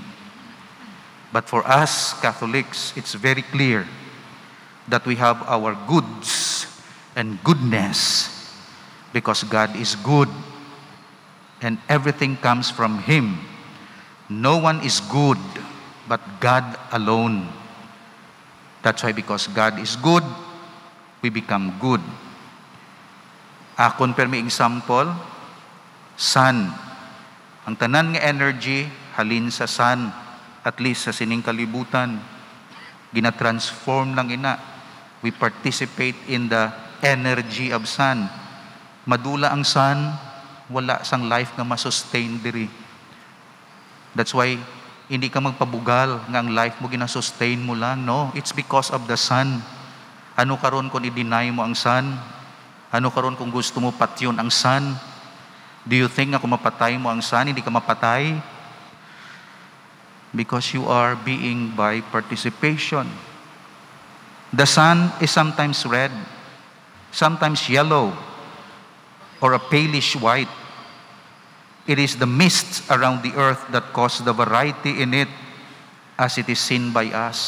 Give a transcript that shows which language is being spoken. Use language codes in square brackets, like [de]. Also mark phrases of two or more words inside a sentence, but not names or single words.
[en] But for us Catholics, it's very clear that we have our goods and goodness because God is good and everything comes from Him. No one is good but God alone. That's why because God is good, we become good. [hil] Akon per may example, sun. Ang tanan nga energy, halin sa sun, at least sa sining kalibutan. Gina-transform lang ina. [en] We participate in the energy of sun. [hil] Madula ang sun, wala sang life nga masustain diri. [en] That's why [hil] Hindi ka magpabugal nga ang life mo gina-sustain mo lang. No, [en] it's because of the Son. [hil] Ano karon kung i-deny mo ang Son? Ano karon kung gusto mo patyon ang Son? [en] Do you think [hil] na kung mapatay mo ang Son, hindi ka mapatay? [en] Because you are being by participation. The sun is sometimes red, sometimes yellow, or a palish white. It is the mists around the earth that cause the variety in it as it is seen by us.